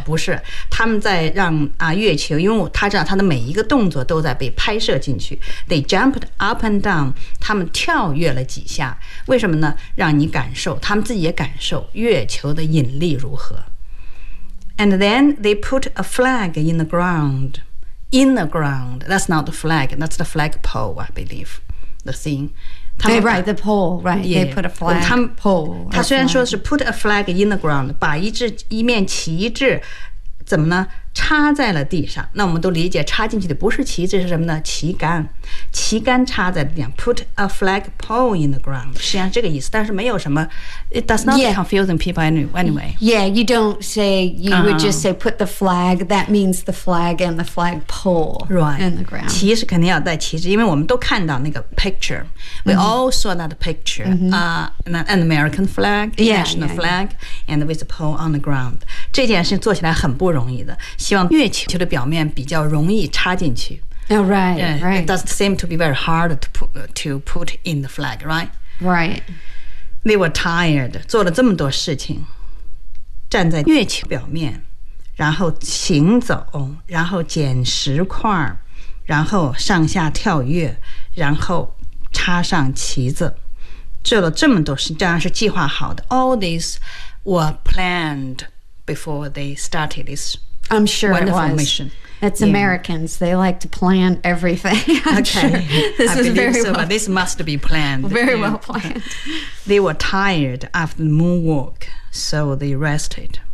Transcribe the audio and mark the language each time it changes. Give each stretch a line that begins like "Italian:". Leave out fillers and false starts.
Chinese: 不是，他们在让月球，因为他知道他的每一个动作都在被拍摄进去。
English: They jumped up and down，
Chinese: 他们跳跃了几下，为什么呢？让你感受，他们自己也感受月球的引力如何。
English: And then they put a flag in the ground. In the ground, that's not the flag. That's the flagpole, I believe. The thing. They put a flag.
Chinese: 他虽然说是
English: put a flag in the ground，
Chinese: 把一面旗帜，怎么呢？插在了地上，那我们都理解插进去的不是旗子，是什么呢？旗杆，旗杆插在地上。
English: Put a flag pole in the ground，
Chinese: 实际上这个意思，但是没有什么。
English: It does not confusing people anyway. Yeah, you don't say. You would just say put the flag. That means the flag and the flag pole. Right. In the ground.
Chinese: 旗是肯定要带旗子，因为我们都看到那个 picture.
English: We all saw that picture. An American flag, national flag, and with a pole on the ground.
Chinese: 这件事做起来很不容易的。希望月球的表面比较容易插进去。
English: Oh, right, right. It doesn't seem to be very hard to put in the flag, right? Right. They were tired.
Chinese: 做了这么多事情，站在月球表面，然后行走，然后捡石块，然后上下跳跃，然后插上旗子，做了这么多事，当然是计划好的。
English: All these were planned before they started this. I'm sure it was. Mission. It's Americans. They like to plan everything. This is very well. But this must be planned. Very well planned. They were tired after the moonwalk, so they rested.